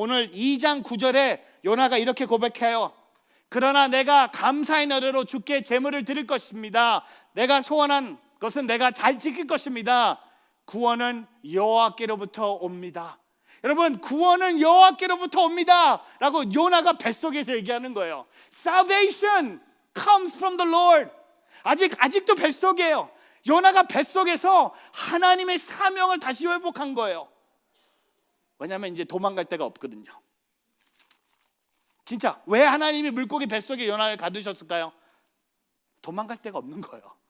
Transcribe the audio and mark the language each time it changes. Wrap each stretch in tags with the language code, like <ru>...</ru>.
<ko>오늘 2장 9절에 요나가 이렇게 고백해요. 그러나 내가 감사의 노래로 주께 제물을 드릴 것입니다. 내가 소원한 것은 내가 잘 지킬 것입니다. 구원은 여호와께로부터 옵니다. 여러분, 구원은 여호와께로부터 옵니다 라고 요나가 뱃속에서 얘기하는 거예요.</ko> <en>Salvation comes from the Lord.</en> <ko>아직도 뱃속이에요. 요나가 뱃속에서 하나님의 사명을 다시 회복한 거예요. 왜냐하면 이제 도망갈 데가 없거든요. 진짜 왜 하나님이 물고기 뱃속에 요나를 가두셨을까요? 도망갈 데가 없는 거예요.</ko>